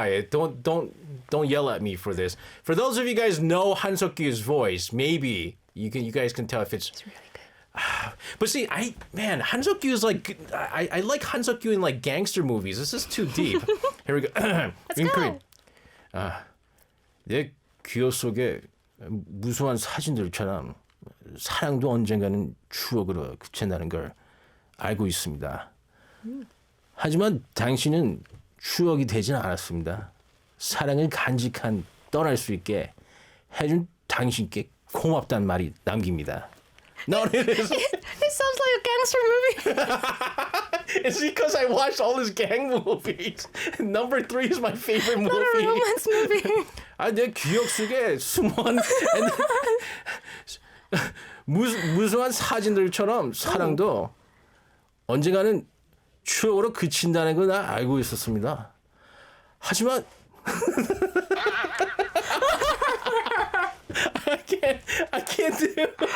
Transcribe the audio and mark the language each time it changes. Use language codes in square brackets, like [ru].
[en] Don't yell at me for this. For those of you guys know Han Seok-kyu's voice, maybe you guys can tell if it's It's really good. But see, Han Seok-kyu is like I like Han Seok-kyu in like gangster movies. This is too deep. Here we go. Let's go. [ko] 내 기억 속에 무수한 사진들처럼 사랑도 언젠가는 추억으로 그친다는 걸 알고 있습니다. 하지만 당신은 추억이 되진 않았습니다. 사랑을 간직한 떠날 수 있게 해준 당신께 고맙다는 말이 남깁니다. [en] No, it is. It sounds like a gangster movie. It's because I watched all his gang movies. Number 3 is my favorite movie. Not a romance movie. [ko] 내 기억 속에 숨은 무수한 사진들처럼 사랑도 언젠가는 추억으로 그친다는 걸 나 알고 있었습니다. 하지만 [en] I can't do.